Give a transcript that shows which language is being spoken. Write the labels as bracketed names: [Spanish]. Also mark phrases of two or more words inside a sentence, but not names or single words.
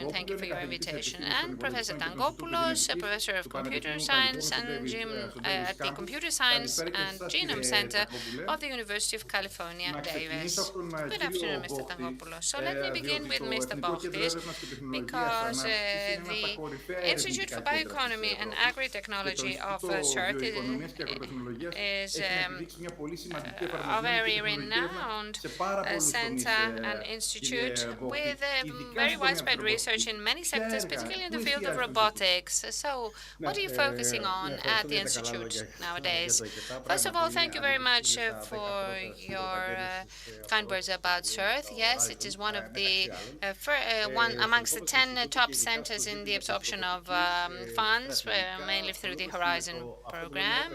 [English] Thank you for your invitation. And Professor Tangopoulos, a professor of computer science and at the Computer Science and Genome Center of the University of California, Davis. Good afternoon, Mr. Tangopoulos. So let me begin with Mr. Bochtis, because the Institute for Bioeconomy and Agritechnology of CERT [Greek] αγροτεχνολογίας [English] is [Greek] έχει να επιδείξει μια πολύ σημαντική [English] a [Greek] εφαρμοσμένη και [English] very [Greek] τεχνολογική έρευνα [English] renowned [Greek] σε πάρα πολλούς τομείς, [English] center and [Greek] κύριε [English] institute [Greek] Βόχτη. [English] with [Greek] Ειδικά [English] very [Greek] στον τομέα της [English] widespread research [Greek] ρομποτικής. [English] in many [Greek] Ποια [English] sectors, [Greek] έργα, [English] particularly in [Greek] πού [English] the field of [Greek] εστιάζετε στο Ινστιτούτο? [English] robotics. So, what are you focusing on at the institute nowadays? First of all, thank you very much for your kind words about CERT. Yes, it is one of the one amongst the 10 top centers in the absorption of funds, mainly through the Horizon program.